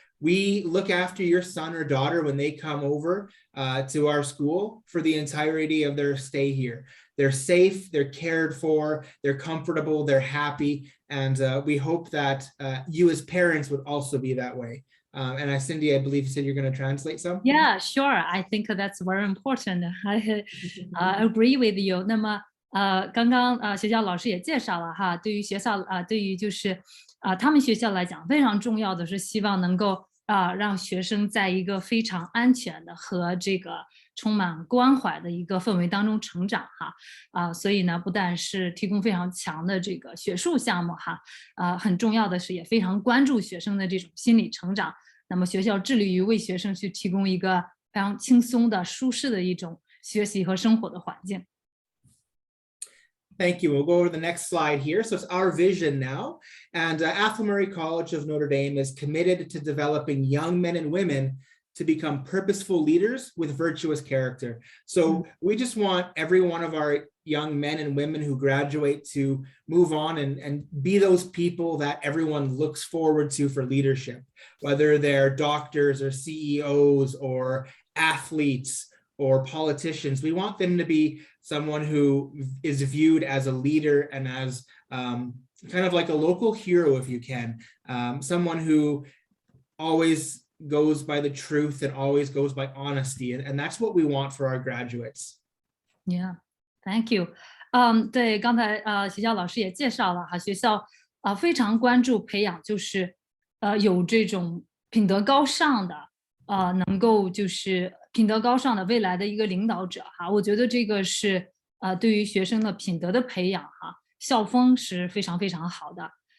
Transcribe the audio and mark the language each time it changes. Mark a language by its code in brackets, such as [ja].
[en] We look after your son or daughter when they come over to our school for the entirety of their stay here. They're safe, they're cared for, they're comfortable, they're happy, and we hope that you as parents would also be that way. And Cindy, I believe you said you're going to translate some? Yeah, sure. I think that's very important. I agree with you. [zh] 那么刚刚学校老师也介绍了哈，对于学校对于就是他们学校来讲，非常重要的是希望能够让学生在一个非常安全的和这个充满关怀的一个氛围当中成长哈所以呢，不但是提供非常强的这个学术项目哈很重要的是也非常关注学生的这种心理成长。那么学校致力于为学生去提供一个非常轻松的、舒适的一种学习和生活的环境。 [en] Thank you. We'll go over the next slide here. So it's our vision now. And Athol Murray College of Notre Dame is committed to developing young men and women to become purposeful leaders with virtuous character. So we just want every one of our young men and women who graduate to move on and be those people that everyone looks forward to for leadership, whether they're doctors or CEOs or athletes or politicians. We want them to be someone who is viewed as a leader and as kind of like a local hero, if you can, someone who always goes by the truth and always goes by honesty. And that's what we want for our graduates. Yeah, thank you. [zh] 对，刚才学校老师也介绍了哈，学校非常关注培养就是有这种品德高尚的能够就是品德高尚的未来的一个领导者哈，我觉得这个是对于学生的品德的培养哈，校风是非常非常好的。